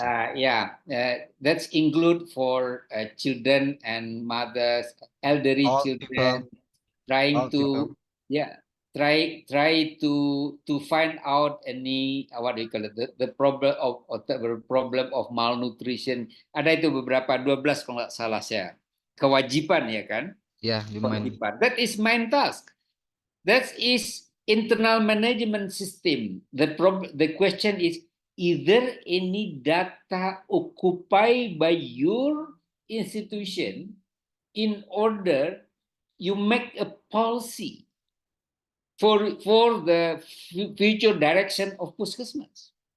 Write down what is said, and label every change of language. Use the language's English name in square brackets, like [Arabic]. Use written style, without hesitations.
[English] That's include for children and mothers, elderly All children, people, trying to people. try to find out any what do you call it, the problem of malnutrition. [Indonesian] Ada itu beberapa 12 kalau nggak salah saya. Kewajiban ya kan? [English] Yeah, Kewajiban. That is main task. That is internal management system. The question is there any data occupied by your institution in order you make a policy for the future direction of puskesmas?